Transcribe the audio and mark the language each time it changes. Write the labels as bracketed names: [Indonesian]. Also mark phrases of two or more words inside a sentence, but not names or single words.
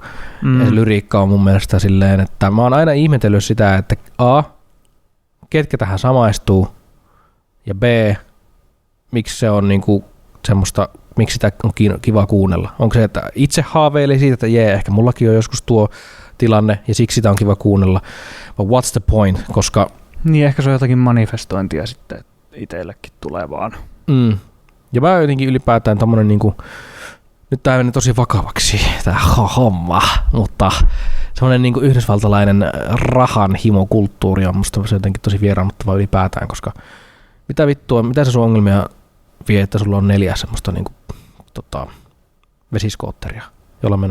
[Finnish] Ja lyriikka on mun mielestä silleen, että mä oon aina ihmetellyt sitä, että A, ketkä tähän samaistuu, ja B, miksi se on niinku semmoista, miksi sitä on kiva kuunnella. Onko se, että itse haaveilee siitä, että ehkä mullakin on joskus tuo tilanne, ja siksi sitä on kiva kuunnella. [English] But what's the point, [Finnish] koska... Niin, ehkä se on jotakin manifestointia sitten, että itsellekin tulee vaan. Ja mä jotenkin ylipäätään tommonen niinku... Nyt tää menee tosi vakavaksi, tää homma, mutta semmoinen niinku yhdysvaltalainen rahan himokulttuuri on musta se jotenkin tosi vieraannuttava ylipäätään, koska mitä vittua, mitä se sun ongelmia vie, että sulla on 4 semmoista niinku, vesiskootteria, jolla mennä